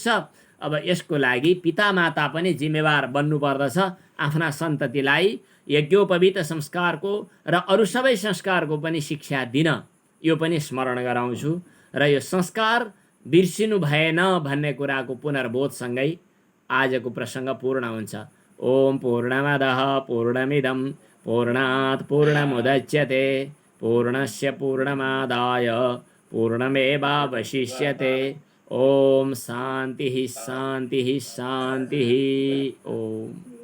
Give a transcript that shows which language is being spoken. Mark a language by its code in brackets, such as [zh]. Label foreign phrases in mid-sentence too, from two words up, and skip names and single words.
[ne] अब यसको लागि पितामाता पनि जिम्मेवार बन्नुपर्दछ। आफ्ना सन्ततिलाई यज्ञोपवीत संस्कारको र अरू सबै संस्कारको पनि शिक्षा दिन, यो पनि स्मरण गराउँछु। र यो संस्कार बिर्सिनु भएन भन्ने कुराको पुनर्बोधसँगै आजको प्रसङ्ग पूर्ण हुन्छ। [sa] ओम पूर्णमदः पूर्णमिदं पूर्णात् पूर्णमुदच्यते पूर्णस्य पूर्णमादाय पूर्णमेवावशिष्यते। ओम शान्तिः शान्तिः शान्तिः। ओम